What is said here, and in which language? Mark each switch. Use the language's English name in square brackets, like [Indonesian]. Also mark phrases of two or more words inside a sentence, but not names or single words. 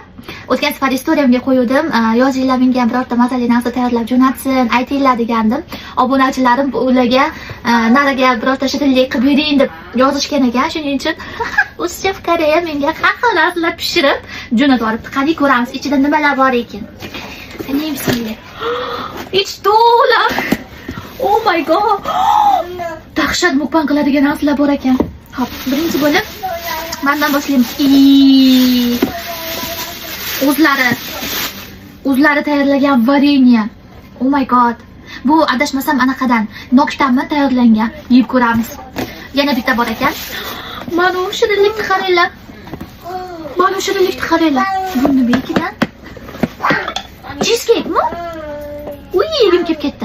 [Uzbek] O'tgan safar storiyamga qo'ydim. Yozinglar menga ham birorta mazali narsa tayyorlab jo'natsin, aytinglar degandim. Obunachilarim ularga nariga birorta shirinlik qilib bering deb yozishgan ekan. Shuning uchun o'z chef Koreya menga har xil narsalar pishirib jo'natib yuboribdi. Qani ko'ramiz ichida nimalar bor ekan. Qani bismillah. Ich to'la. [English] Oh my god. [Uzbek] Dahshat mukbang qiladigan narsalar bor ekan. Xo'p, birinchi bo'lib mendan boshlaymiz. O'zlari tayyorlagan vareniya. [English] Oh my god. [Uzbek] Bu adashmasam anaqadan noktanmi tayyorlangan. Yeb ko'ramiz. Yana bitta bor ekan. Mana shirinlikni qaranglar. Bu nima ekan? Cheesecake mi? Uy, yegim kelib ketdi.